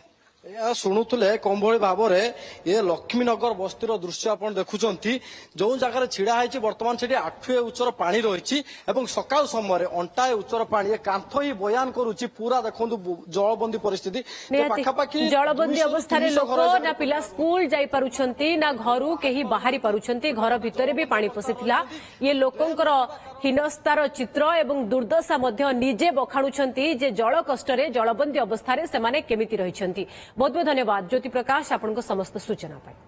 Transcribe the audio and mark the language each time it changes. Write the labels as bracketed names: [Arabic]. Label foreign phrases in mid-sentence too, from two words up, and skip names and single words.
[Odia] ଏହା ଶୁଣୁଥିଲେ କମ୍ଭଳି ଭାବରେ ଏ ଲକ୍ଷ୍ମୀନଗର ବସ୍ତିର ଦୃଶ୍ୟ ଆପଣ ଦେଖୁଛନ୍ତି ଯୋଉ ଜାଗାରେ ଛିଡା ହେଇଛି ବର୍ତ୍ତମାନ ସେଠି 8 ଉଚ୍ଚର ପାଣି ରହିଛି ଏବଂ ସକାଳ ସମୟରେ ଅଣ୍ଟାଏ ଉଚ୍ଚର ପାଣି ଏ କାନ୍ଥ ହିଁ ବୟାନ କରୁଛି ପୁରା ଦେଖନ୍ତୁ ଜଳବନ୍ଦୀ ପରିସ୍ଥିତି ପାଖାପାଖି ଜଳବନ୍ଦୀ ଅବସ୍ଥାରେ ଲୋକ ନା ପିଲା ସ୍କୁଲ ଯାଇ ପାରୁଛନ୍ତି ନା ଘରୁ କେହି ବାହାରି ପାରୁଛନ୍ତି ଘର ଭିତରେ ବି ପାଣି ପଶିଥିଲା ଇଏ ଲୋକଙ୍କର ହୀନସ୍ତାର ଚିତ୍ର ଏବଂ ଦୁର୍ଦ୍ଦଶା ମଧ୍ୟ ନିଜେ ବଖାଣୁଛନ୍ତି ଯେ ଜଳ କଷ୍ଟରେ ଜଳବନ୍ଦୀ ଅବସ୍ଥାରେ ସେମାନେ କେମିତି ରହିଛନ୍ତି। [Hindi] बहुत बहुत धन्यवाद ज्योति प्रकाश आपको समस्त सूचना।